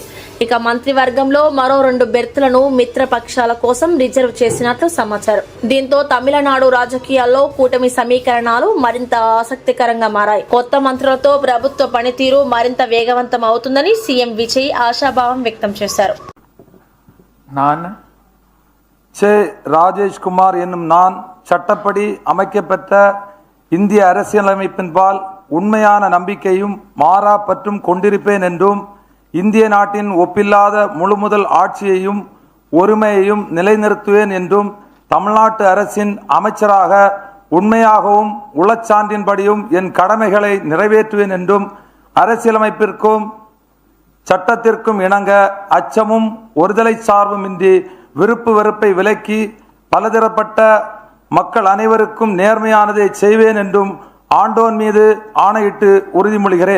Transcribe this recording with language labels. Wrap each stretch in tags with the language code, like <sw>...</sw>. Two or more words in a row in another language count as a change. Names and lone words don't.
<te>ఇక మంత్రివర్గంలో మరో 2 బెర్తులను మిత్రపక్షాల కోసం రిజర్వ్ చేసినట్లు సమాచారం. దీంతో తమిళనాడు రాజకీయాల్లో కూటమి సమీకరణాలు మరింత ఆసక్తికరంగా మారాయి. కొత్త మంత్రులతో ప్రభుత్వ పనితీరు మరింత వేగవంతం అవుతుందని సీఎం విజయ్ ఆశాభావం వ్యక్తం చేశారు.</te> <ta>ராஜேஷ் குமார் என்னும் நான் சட்டப்படி அமைக்கப்பட்ட இந்திய அரசியலமைப்பின்பால் உண்மையான நம்பிக்கையும் மாறா பற்றும் கொண்டிருப்பேன் என்றும் இந்திய நாட்டின் ஒப்பில்லாத முழுமுதல் ஆட்சியையும் ஒருமையையும் நிலைநிறுத்துவேன் என்றும் தமிழ்நாட்டு அரசின் அமைச்சராக உண்மையாகவும் உளச்சான்றின்படியும் என் கடமைகளை நிறைவேற்றுவேன் என்றும் அரசியலமைப்பிற்கும் சட்டத்திற்கும் இணங்க அச்சமும் ஒருதலை சார்புமின்றி விருப்பு வெறுப்பை விலக்கி பலதரப்பட்ட மக்கள் அனைவருக்கும் நேர்மையானதை செய்வேன் என்றும் ஆண்டோன் மீது ஆணையிட்டு உறுதிமொழிகிறேன்.</ta>